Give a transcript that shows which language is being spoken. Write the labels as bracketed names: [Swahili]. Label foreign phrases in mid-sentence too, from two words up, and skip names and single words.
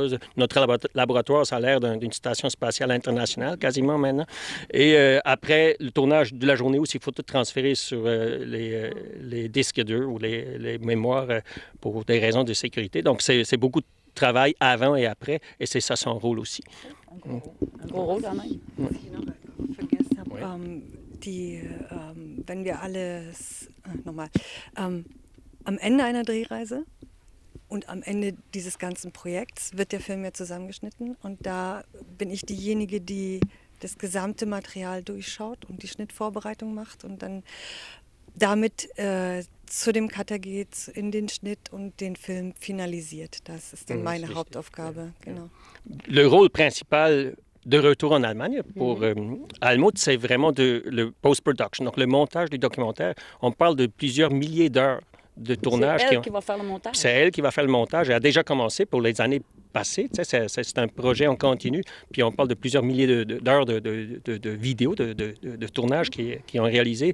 [French] Notre laboratoire, ça a l'air d'une station spatiale internationale quasiment maintenant. Et après le tournage de la journée aussi, il faut tout transférer sur les disques durs ou les mémoires pour des raisons de sécurité. Donc, c'est beaucoup de travail avant et après, et c'est ça son rôle aussi. Un gros rôle quand même. [German] Was ich noch vergessen habe, wenn wir alles, am Ende einer Drehreise und am Ende dieses ganzen Projekts wird der Film ja zusammengeschnitten und da bin ich diejenige, die das gesamte Material durchschaut und die Schnittvorbereitung macht und dann damit zu dem Cutter geht, in den Schnitt und den Film finalisiert. Das ist dann meine Hauptaufgabe. Genau. [French] Le rôle principal de Retour en Allemagne pour Almut, c'est vraiment le post-production, donc le montage du documentaire. On parle de plusieurs milliers d'heures de tournage. C'est elle qui va faire le montage? C'est elle qui va faire le montage. Elle a déjà commencé pour les années passées. C'est un projet en continu. Puis on parle de plusieurs milliers d'heures de vidéos, de tournage qui ont réalisé.